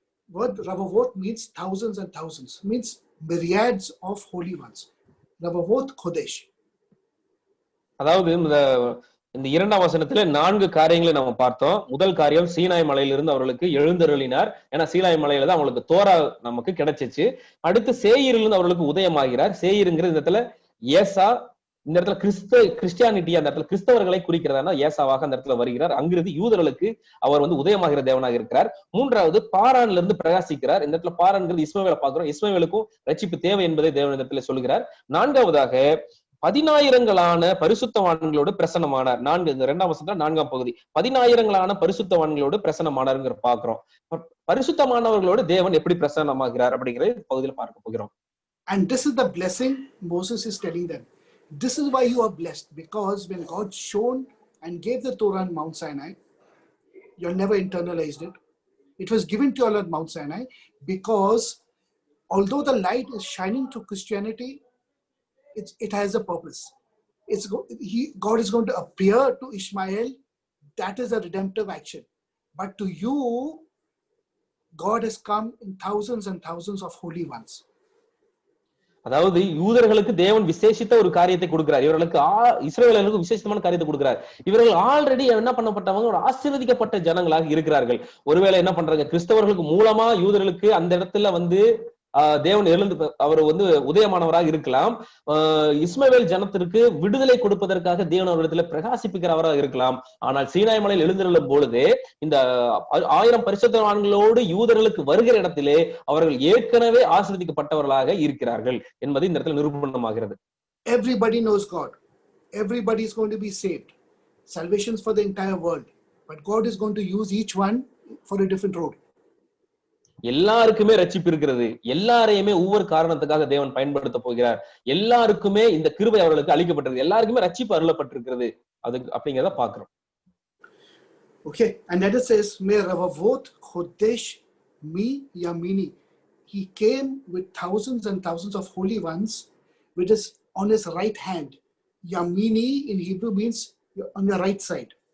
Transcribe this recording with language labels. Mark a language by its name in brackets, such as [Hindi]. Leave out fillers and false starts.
[English] Word ravavot means thousands and thousands, means myriads of holy ones. [Hebrew] Ravavot chodesh. [Tamil] அதாவது இந்த இரண்டாம் வசனத்துல 4 காரியங்களை நம்ம பார்த்தோம். முதல் காரியம், சீனாய் மலையிலிருந்து அவர்களுக்கு எழுந்தருளினார். ஏன்னா சீனாய் மலையில தான் அவங்களுக்கு தோரா நமக்கு கிடைச்சிச்சு. அடுத்து சேயீரிலிருந்து அவர்களுக்கு உதயமாகிறார். சேயீருங்கிறது இந்த இடத்துல ஏசா, இந்த இடத்துல கிறிஸ்டியானிட்டி, அந்த இடத்துல கிறிஸ்தவர்களை குறிக்கிறதா ஏசாவாக அந்த இடத்துல வருகிறார். அங்கிருந்து யூதர்களுக்கு அவர் உதயமாகிற தேவனாக இருக்கிறார். மூன்றாவது, பாரான்ல இருந்து பிரகாசிக்கிறார். இந்த இடத்துல பாரான்கிறது இஸ்மவேலை பார்க்கிறோம். இஸ்மவேலுக்கும் ரட்சிப்பு தேவை என்பதை தேவன் இந்த இடத்துல சொல்கிறார். நான்காவதாக, 10,000 பரிசுத்தவான்களோடு பிரசன்னமானார். இந்த 2ஆம் வசனத்துல 4ஆம் பகுதி, 10,000 பரிசுத்தவான்களோடு பிரசன்னமானாருங்கிற பாக்குறோம். பரிசுத்தமானவர்களோடு தேவன் எப்படி பிரசன்னமாகிறார் அப்படிங்கிற பகுதியில பார்க்க போகிறோம். [English] And this is the blessing Moses is telling them. This is why you are blessed, because when God shone and gave the Torah on Mount Sinai, you never internalized it. It was given to you all at Mount Sinai because although the light is shining to Christianity, it has a purpose. God is going to appear to Ishmael. That is a redemptive action. But to you, God has come in thousands and thousands of holy ones. [Tamil] அதாவது யூதர்களுக்கு தேவன் விசேஷித்த ஒரு காரியத்தை கொடுக்கிறார், இவர்களுக்கு இஸ்ரவேலர்களுக்கு விசேஷமான காரியத்தை கொடுக்கிறார். இவர்கள் ஆல்ரெடி என்ன பண்ணப்பட்டவங்க, ஒரு ஆசீர்வதிக்கப்பட்ட ஜனங்களாக இருக்கிறார்கள். ஒருவேளை என்ன பண்றாங்க, கிறிஸ்தவர்களுக்கு மூலமா யூதர்களுக்கு அந்த இடத்துல தேவன் எழுந்து அவர் உதயமானவராக இருக்கலாம். இஸ்மவேல் ஜனத்திற்கு விடுதலை கொடுப்பதற்காக தேவன் அவரிடத்துல பிரகாசிப்பிக்கிறவராக இருக்கலாம். ஆனால் சீனாய் மலையில் எழுந்திருளும் பொழுது இந்த 1000 பரிசுத்தவான்களோடு யூதர்களுக்கு வருகிற இடத்திலே அவர்கள் ஏற்கனவே ஆசீர்வதிக்கப்பட்டவர்களாக இருக்கிறார்கள் என்பது இந்த இடத்துல நிரூபணமாகிறது. [English] Everybody knows God. Everybody is going to be saved. Salvation is for the entire world. But God is going to use each one for a different role. [Tamil] எல்லாருக்குமே ரட்சிப்பு இருக்கிறது. எல்லாரையுமே ஒவ்வொரு காரணத்துக்காக தேவன் பயன்படுத்த போகிறார். எல்லாருக்குமே இந்த கிருபை அவர்களுக்கு அளிக்கப்பட்டிருக்கு. எல்லாருக்குமே ரட்சிப்பு அருளப்பட்டிருக்கிறது. அது அப்படிங்கறத பார்க்கிறோம். [English] Okay, and that it says [Hebrew] me ravavot chodesh mi yamini. [English] He came with thousands and thousands of holy ones with his on his right hand. Yamini in Hebrew means on your right side.